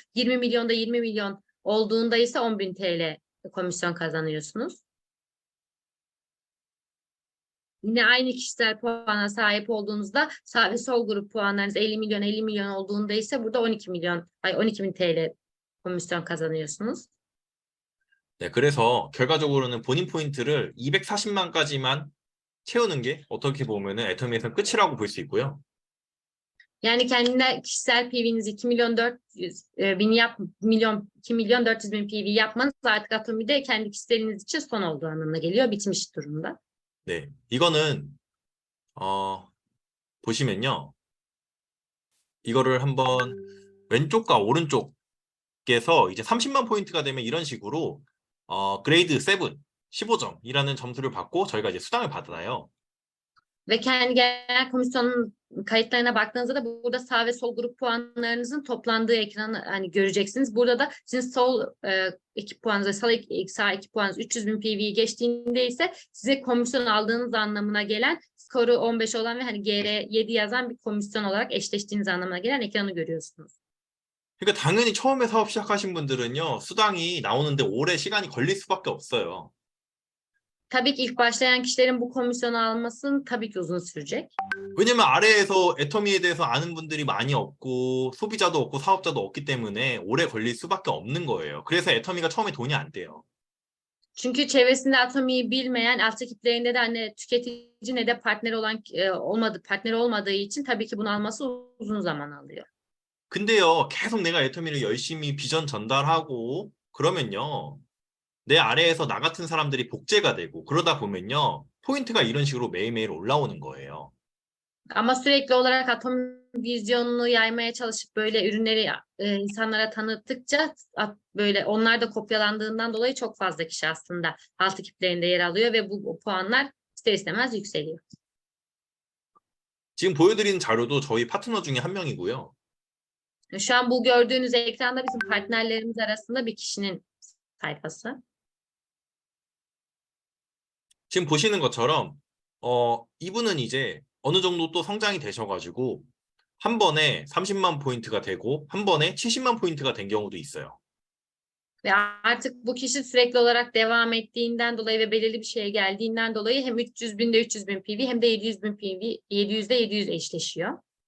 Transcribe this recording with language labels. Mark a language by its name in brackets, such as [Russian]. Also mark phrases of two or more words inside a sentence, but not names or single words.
[Turkish] 20 milyonda 20 milyon olduğunda ise 10.000 TL komisyon kazanıyorsunuz. Yine aynı kişisel puana sahip olduğunuzda sağ ve sol grup puanlarınız 50 milyon olduğunda ise burada 12.000 TL komisyon kazanıyorsunuz. [Korean] 네, 그래서 결과적으로는 본인 포인트를 240만까지만 채우는 게 어떻게 보면은 애터미에서 끝이라고 볼 수 있고요. [Turkish] Yani kendine kişisel PV'niz 2 milyon 400 bin 2 milyon 400 bin PV yapmanız artık Atomi'de kendi kişiseliniz için son olduğu anlamına geliyor. Bitmiş durumda. [Korean] 네, 이거는 보시면요. 이거를 한번 왼쪽과 오른쪽에서 이제 30만 포인트가 되면 이런 식으로 그레이드 7, 15점이라는 점수를 받고 저희가 이제 수당을 받아요. [Turkish] Ve kendi genel komisyonun kayıtlarına baktığınızda da burada sağ ve sol grup puanlarınızın toplandığı ekranı hani göreceksiniz. Burada da sizin sol ekip puanınız ve sağ ekip puanınız 300 bin PV'yi geçtiğinde ise size komisyon aldığınız anlamına gelen skoru 15 olan ve hani GR7 yazan bir komisyon olarak eşleştiğiniz anlamına gelen ekranı görüyorsunuz. [Korean] 그러니까 당연히 처음에 사업 시작하신 분들은요, 수당이 나오는데 오래 시간이 걸릴 수밖에 없어요. [Turkish] Tabii ki ilk başlayan kişilerin bu komisyonu almasının tabii ki uzun sürecek. [Korean] 왜냐면 아래에서 애터미에 대해서 아는 분들이 많이 없고 소비자도 없고 사업자도 없기 때문에 오래 걸릴 수밖에 없는 거예요. 그래서 애터미가 처음에 돈이 안 돼요. [Turkish] Çünkü çevresinde Atomi'yi bilmeyen, alt ekiplerinde de hani tüketici ne de partner olan partner olmadığı için tabii ki bunu alması uzun zaman alıyor. [Korean] 근데요, 계속 내가 애터미를 열심히 비전 전달하고 그러면요, 내 아래에서 나 같은 사람들이 복제가 되고 그러다 보면요, 포인트가 이런 식으로 매일매일 올라오는 거예요. [Turkish] Ama sürekli olarak Atomi vizyonunu yaymaya çalışıp böyle ürünleri insanlara tanıttıkça böyle onlar da kopyalandığından dolayı çok fazla kişi aslında alt ekiplerinde yer alıyor ve bu puanlar ister istemez yükseliyor. [Korean] 지금 보여드리는 자료도 저희 파트너 중에 한 명이고요. [Turkish] Şu an bu gördüğünüz ekranda bizim partnerlerimiz arasında bir kişinin sayfası. [Korean] 지금 보시는 것처럼 이분은 이제 어느 정도 또 성장이 되셔가지고 한 번에 30만 포인트가 되고 한 번에 70만 포인트가 된 경우도 있어요. [Turkish] Ve artık bu kişi sürekli olarak devam ettiğinden dolayı ve belirli bir şeye geldiğinden dolayı hem 300 binde 300 bin PV hem de 700 bin PV 700'de 700 eşleşiyor.